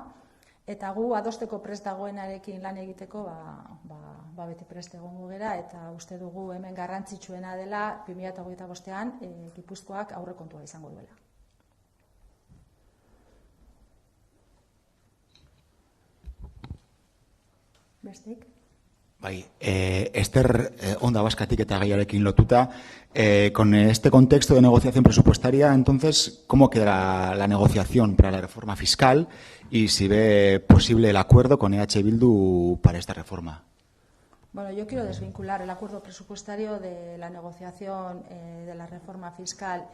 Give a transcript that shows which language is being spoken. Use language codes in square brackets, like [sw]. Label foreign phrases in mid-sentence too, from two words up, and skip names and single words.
[eu] Eta gu adosteko prest dagoenarekin lan egiteko beti prest egongo gera, eta uste dugu hemen garrantzitsuena dela 2025ean Gipuzkoak aurrekontua izango duela. Besteik? Bai, Ester Onda Baskatik eta gaiarekin lotuta, [es] con este contexto de negociación presupuestaria, entonces, ¿cómo queda la negociación para la reforma fiscal y si ve posible el acuerdo con EH Bildu para esta reforma? Bueno, yo quiero desvincular el acuerdo presupuestario de la negociación de la reforma fiscal.